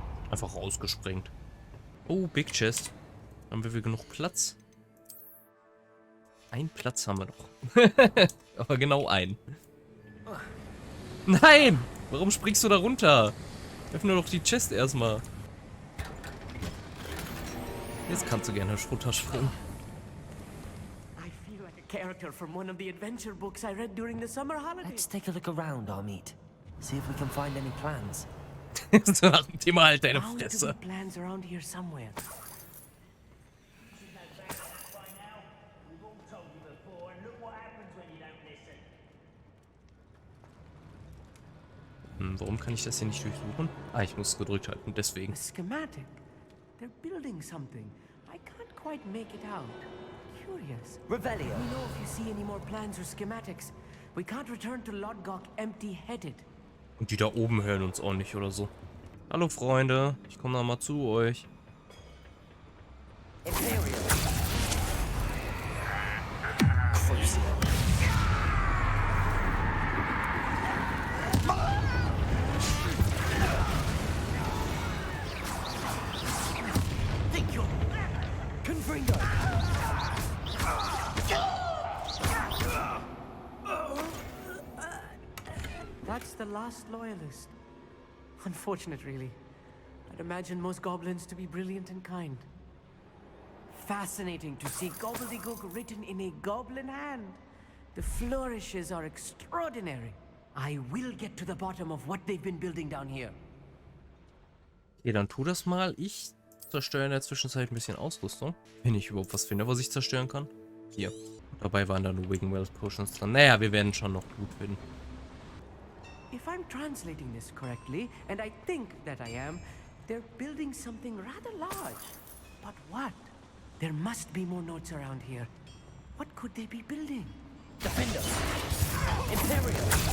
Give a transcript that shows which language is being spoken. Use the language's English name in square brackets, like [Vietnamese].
[German] Einfach rausgesprengt. Oh, Big Chest. Haben wir genug Platz? Einen Platz haben wir noch. Aber genau einen. Nein! Warum springst du da runter? Öffne doch die Chest erstmal. Jetzt kannst du gerne runterspringen. [English] I feel like a character from one of the adventure books I read during the summer holidays. Let's take a look around, Amit. See if we can find any plans. [German] So nach dem Thema halt deine [English] Bound to [German] Fresse. [English] be plans around here somewhere. [German] Warum kann ich das hier nicht durchsuchen? Ah, ich muss gedrückt halten, deswegen. [English] A schematic. They're building something. I can't quite make it out. Curious. Revelio. Let me know if you see any more plans or schematics. We can't return to Lodgok empty-headed. [German] Und die da oben hören uns auch nicht oder so. Hallo Freunde, ich komme noch mal zu euch. [English] That's the last loyalist. Unfortunate, really. I'd imagine most goblins to be brilliant and kind. Fascinating to see gobbledygook written in a goblin hand. The flourishes are extraordinary. I will get to the bottom of what they've been building down here. [German] Okay, dann tu das mal. Ich zerstöre in der Zwischenzeit ein bisschen Ausrüstung. Wenn ich überhaupt was finde, was ich zerstören kann. Hier. Dabei waren da nur Wiggenwell Potions dran. Naja, wir werden schon noch gut finden. [English] If I'm translating this correctly, and I think that I am, they're building something rather large. But what? There must be more notes around here. What could they be building? Defender. Imperial.